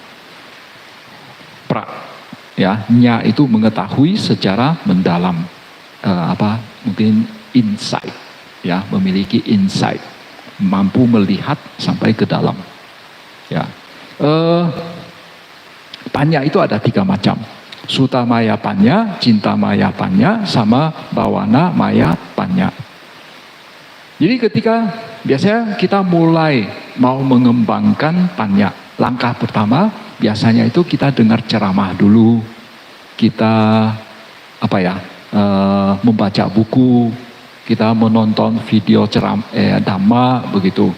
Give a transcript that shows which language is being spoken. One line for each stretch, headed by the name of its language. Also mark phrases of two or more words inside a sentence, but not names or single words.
Indonesian: Ya, nya itu mengetahui secara mendalam, mungkin insight, ya, memiliki insight, mampu melihat sampai ke dalam. Ya, panya itu ada 3 macam.
Pali: Suta maya panya, cinta maya panya, sama bawana maya panya.
Indonesian: Jadi ketika biasanya kita mulai mau mengembangkan panya, langkah pertama biasanya itu kita dengar ceramah dulu, kita membaca buku, kita menonton video dhamma begitu.